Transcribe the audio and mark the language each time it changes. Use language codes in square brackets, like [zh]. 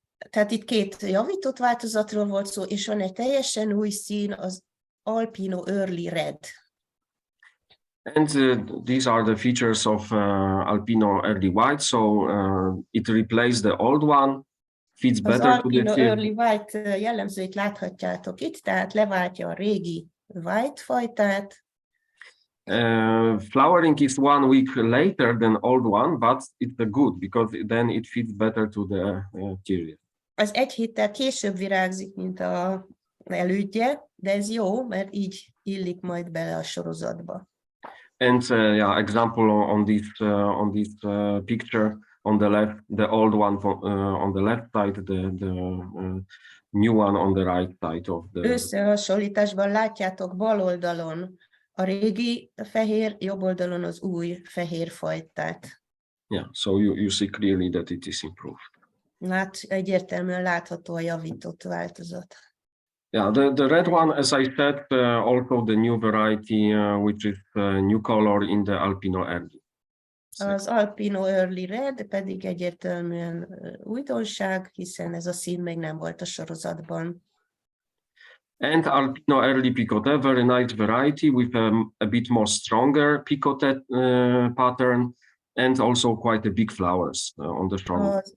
[hu] Tehát itt két javított változatról volt szó, és van egy teljesen új szín, az Albino Early Red. [en] And these are the features of Albino Early White. So it replaced the old one, fits better to the Albino series. [hu] Early White jellemzőit láthatjátok itt, tehát leváltja a régi White fajtát. [en] Flowering is 1 week later than old one, but it's good because then it fits better to the series. [hu] Az egy héttel később virágzik, mint az elődje, de ez jó, mert így illik majd bele a sorozatba. [en] And yeah, example on this picture on the left, the old one on the left side, the new one on the right side of the. [hu] Összehasonlításban látjátok bal oldalon a régi fehér, jobb oldalon az új fehér fajtát. [en] Yeah, so you see clearly that it is improved. [hu] Egyértelműen látható a javított változat. [en] Yeah, the red one, as I said, also the new variety, which is new color in the Albino Early. [hu] Az Albino Early Red pedig egyértelműen újdonság, hiszen ez a szín még nem volt a sorozatban. [en] And Albino Early Picotet, very nice variety with a bit more stronger picotet pattern and also quite a big flowers on the front.